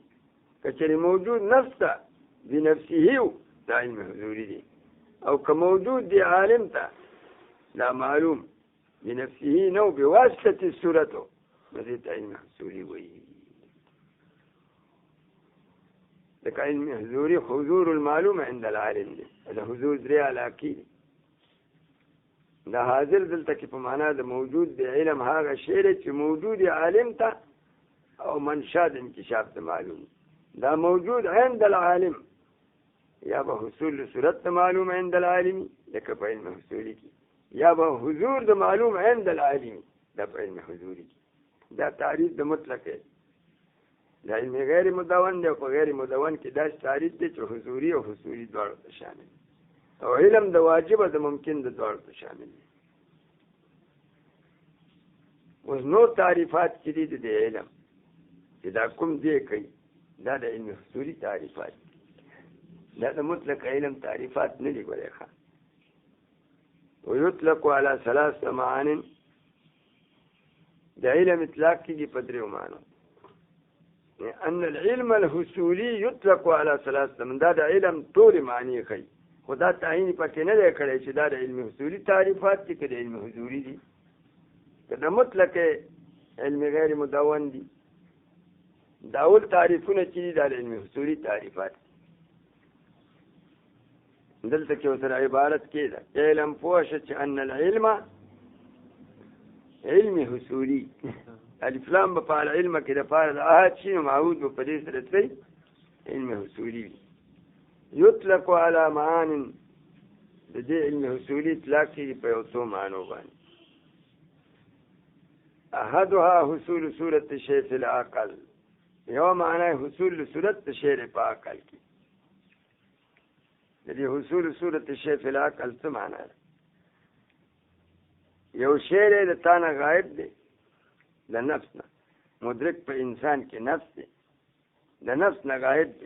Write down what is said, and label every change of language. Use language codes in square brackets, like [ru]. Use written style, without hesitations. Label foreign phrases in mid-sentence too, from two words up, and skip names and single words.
[ps] که چېرې موجود نفس ته بنفسه و دا علم حضوري دی، او که موجود دی عالم ته دا معلوم بنفسه نو [ar] بواسطة صورته [ps] نو دې ته علم حضوري وایي. لکه علم حضوري [ar] حضور المعلوم عند العالم [ps] دی. دا حضور درې علاقې دي. دا حاضر دلته کې په معنا د موجود د علم هغه شی دی چې موجود عالم ته او منشا د انکشاف د معلوم. دا موجود [ar] عند العالم [ps] یا به حصول صورت د معلوم [ar] عند العالم [ps] لکه په علم حصولي کې، یا به حضور د معلوم [ar] عند العالم [ps] دا په علم حضوري کې. دا تعریف د مطلق دی. دا علم غیر مدون دی او په غیر مدون کې دا تعریف دی چې حضوري او حصولي دواړو ته شامل دی، او علم د واجب او د ممکن د دواړو ته شامل دی. اوس نور تعریفات چې دي د علم چې دا کوم دی کوي دا د علم حصولي تعریفات دي. دا د مطلق علم تعریفات نه دي. ګورئ ښه، [ar] ويطلق على ثلاث معان. [ps] د علم اطلاق کېږي په درېو معنو. [ar] ان العلم الحصولي يطلق على ثلاث. [ps] دا د علم ټولې معنی ښیي، خو دا تعین پکې نه دی کړی چې دا د علم حصولي تعریفات دي که د علم حضوري دي که د مطلق علم غیر مدون دي. دا اول تعریفونه چې دي دا د علم حصولي تعریفات دي. دلته کې ورسره عبارت کې ده علم پوه شه چې [ar] ان العلم علم حصولي. [ps] الف لام به په علم کې د پاره د احد شي نو معهود به په دې سره تللی علم حصولي وي. [ar] يطلق على معان. [ps] د دې علم حصولي اطلاق کېږي په یو څو معنو باندې. [ar] احدها حصول صورت الشیء فی العقل. [ps] یو معنی حصول صورت شی په عقل کې. د دې [ar] حصول صورت الشیء فی العقل [ps] څه معنی ده؟ یو شی د تا نه غایب دی، د نفس نه مدرک په انسان کې نفس دی، د نفس نه غایب دی.